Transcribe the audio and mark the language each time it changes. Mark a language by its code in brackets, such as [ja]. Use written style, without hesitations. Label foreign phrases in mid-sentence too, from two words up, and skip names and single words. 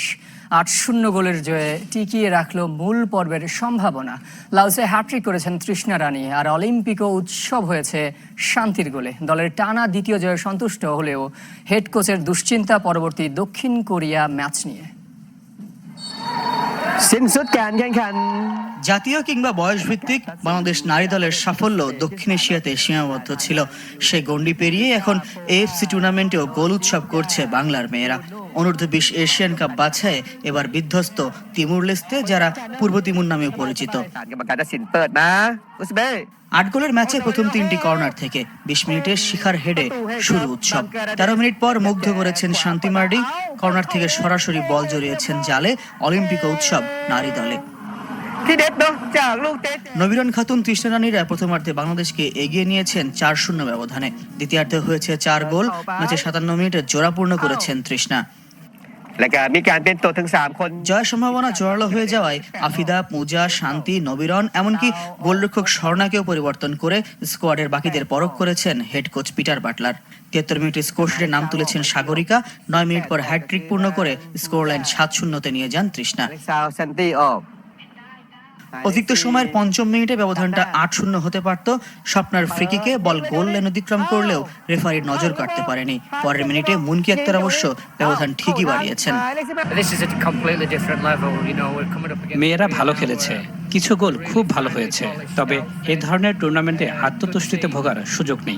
[bn] 8-0 গোলের জয়ে টিকিয়ে রাখলো মূল পর্বের সম্ভাবনা। লাউসে হ্যাট্রিক করেছেন তৃষ্ণা রানী, আর অলিম্পিকও উৎসব হয়েছে শান্তির গোলে। দলের টানা দ্বিতীয় জয়ে সন্তুষ্ট হলেও হেড কোচের দুশ্চিন্তা পরবর্তী দক্ষিণ কোরিয়া ম্যাচ নিয়ে। [th] สิ้นสุดการแข่งขัน [bn] জাতীয় কিংবা বয়সভিত্তিক বাংলাদেশ নারী দলের সাফল্য দক্ষিণ এশিয়াতে সীমাবদ্ধ ছিল। সে গণ্ডি পেরিয়ে এখন এএফসি টুর্নামেন্টেও গোল উৎসব করছে বাংলার মেয়েরা। অনূর্ধ্ব 20 এশিয়ান কাপ বাছাইয়ে এবার বিধ্বস্ত তিমুর লেস্তে, যারা পূর্ব তিমুর নামেও পরিচিত। [th] กรรมการตัดสินเปิดมาอุซเบย์ [bn] 8 গোলের ম্যাচে প্রথম 3টি কর্নার থেকে 20 মিনিটের শিখার হেডে শুরু উৎসব। 13 মিনিট পর মুগ্ধ করেছেন শান্তি মার্ডি। কর্নার থেকে সরাসরি বল জড়িয়েছেন জালে। অলিম্পিক উৎসব নারী দলে। [th] ที่เด็ดเนาะจากลูกเตะ [bn] নবীরন খাতুন তৃষ্ণা রানীরা প্রথমার্ধে বাংলাদেশকে এগিয়ে নিয়েছেন 4-0 ব্যবধানে। দ্বিতীয়ার্ধে হয়েছে 4 গোল। ম্যাচে 57 মিনিটে জোড়াপূর্ণ করেছেন তৃষ্ণা। [th] และก็มีการเป็นตัวถึง3 คน [bn] জয়ের সম্ভাবনা জোরালো হয়ে যাওয়ায় আফিদা, পূজা, শান্তি, নবীরন এমনকি গোলরক্ষক স্বর্ণাকেও পরিবর্তন করে স্কোয়াডের বাকিদের পরখ করেছেন হেড কোচ পিটার বাটলার। 73 মিনিটে স্কোরশিটে নাম তুলেছেন সাগরিকা। 9 মিনিট পর হ্যাটট্রিক পূর্ণ করে স্কোর লাইন 7-0-তে নিয়ে যান তৃষ্ণা। [th] ซาวซันตี้ออก [bn] অতিরিক্ত সময়ের 5ম মিনিটে ব্যবধানটা 8-0 হতে পারত। স্বপ্নার ফ্রিকিকে বল গোল লাইন অতিক্রম করলেও রেফারির নজর কাটতে পারেনি। পরের মিনিটে মুনকি আক্তার অবশ্য ব্যবধান ঠিকই বাড়িয়েছেন। মেয়েরা ভালো খেলেছে, কিছু গোল খুব ভালো হয়েছে, তবে এ ধরনের টুর্নামেন্টে আত্মতুষ্টিতে ভোগার সুযোগ নেই।